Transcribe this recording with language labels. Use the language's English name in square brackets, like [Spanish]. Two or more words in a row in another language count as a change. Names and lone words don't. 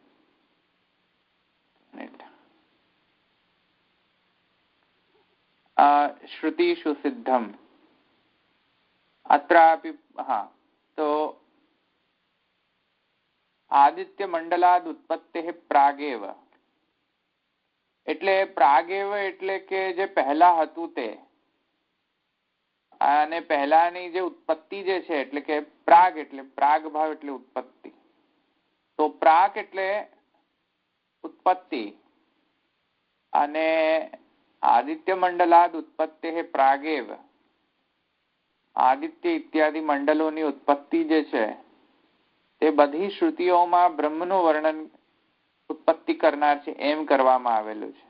[Sanskrit] श्रुतिषु सिद्धम अत्रापि. [Gujarati] हाँ, तो [Sanskrit] आदित्य मंडलाद उत्पत्ति प्रागेव [Gujarati] એટલે પ્રાગેવ એટલે કે જે પહેલા હતું તે, અને પહેલાની જે ઉત્પત્તિ જે છે એટલે કે પ્રાગ એટલે પ્રાગ ભાવ એટલે ઉત્પત્તિ. તો પ્રાગ એટલે ઉત્પત્તિ અને [Sanskrit] आदित्य मंडलाद उत्पत्ति प्रागेव [Gujarati] આદિત્ય ઇત્યાદિ મંડલોની ઉત્પત્તિ જે છે તે બધી શ્રુતિઓમાં બ્રહ્મનું વર્ણન ઉત્પત્તિ કરનાર છે એમ કરવામાં આવેલું છે.